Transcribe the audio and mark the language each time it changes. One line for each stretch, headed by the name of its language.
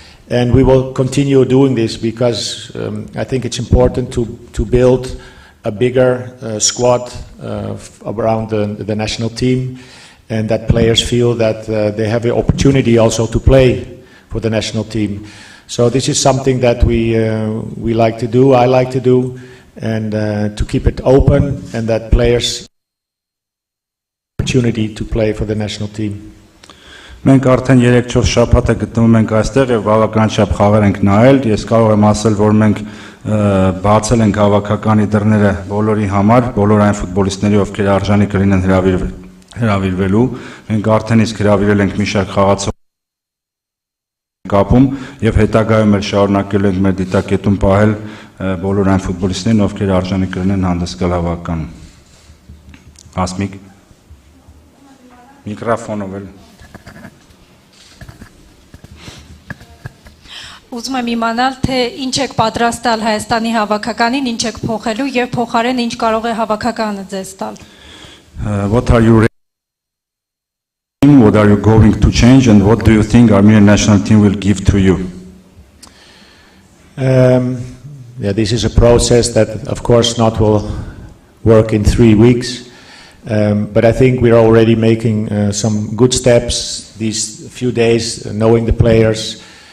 English: And we will continue doing this because I think it's important to build a bigger squad around the national team, and that players feel that they have the opportunity also to play for the national team. So this is something that we like to do, I like to do, and to keep it open, and that players opportunity to play for the national team.
Armenian: Մենք արդեն 3-4 շաբաթ է գտնվում ենք այստեղ եւ բավական շապ խաղեր ենք նայել։ Ես կարող եմ ասել, որ մենք բացել ենք հավաքականի դռները բոլորի համար, բոլոր այն ֆուտբոլիստների, ովքեր արժանի կլինեն հրավիրվելու։ Մենք արդեն իսկ հրավիրել ենք մի շարք խաղացող կապում եւ հետագայում էլ շարունակելու ենք մեր դիտակետում պահել բոլոր այն ֆուտբոլիստներին, ովքեր արժանի կլինեն հանդես գալ հավաքականում։ Ասմիկ միկրոֆոնով էլ Ուզում եմ իմանալ, թե ինչ եք պատրաստալ Հայաստանի հավաքականին, ինչ եք փոխելու եւ փոխարեն ինչ կարող է հավաքականը ձեզ տալ։
English: What are you going to change, and what do you think Armenian national team will give to you? This is a process that, of course, not will work in 3 weeks, but I think we're already making some good steps these few days, knowing the players.